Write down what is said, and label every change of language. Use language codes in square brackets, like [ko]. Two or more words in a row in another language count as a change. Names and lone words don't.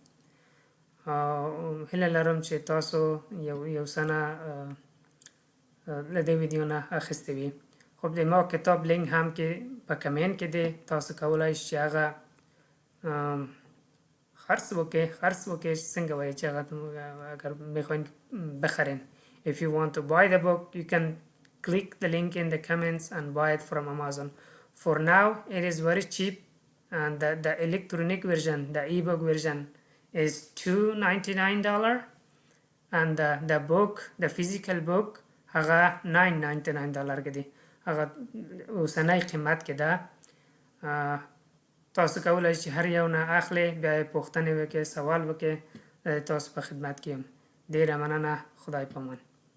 [ps] هیله لرم چې تاسو یو څه نه له دې ویډیو نه اخیستی وي. خب د ما کتاب لینک هم کې په کمنټ کې دی، تاسو کولی شئ چې هغه خرڅ وکړئ څنګه وایي چې هغه [fa] اگر میخواین بخرین. [en] If you want to buy the book, you can click the link in the comments and buy it from Amazon. For now, it is very cheap, and the electronic version, the ebook version, is $299, and the book, the physical book, [ps] هغه $999 کې دی. هغه اوسنی قیمت کې ده. تاسو کولی چې هر یو نه اخلئ، بیا یې پوښتنې وکړئ، سوال وکړئ، تاسو په خدمت کې یم. ډېره مننه. خدای پامان.